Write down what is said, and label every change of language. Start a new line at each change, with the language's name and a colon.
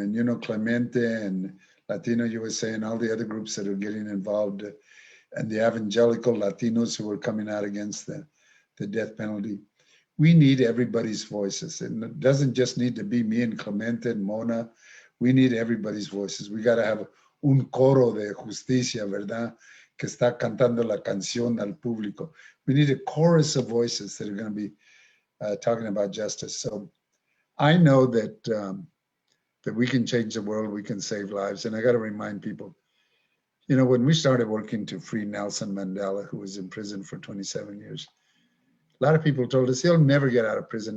English: And you know, Clemente and Latino USA and all the other groups that are getting involved, and the evangelical Latinos who are coming out against the death penalty. We need everybody's voices, and it doesn't just need to be me and Clemente and Mona. We need everybody's voices. We got to have
Spanish: un coro de justicia, ¿verdad? que está cantando la canción al público.
English: We need a chorus of voices that are going to be talking about justice. So I know that that we can change the world, we can save lives. And I got to remind people, you know, when we started working to free Nelson Mandela, who was in prison for 27 years, a lot of people told us he'll never get out of prison.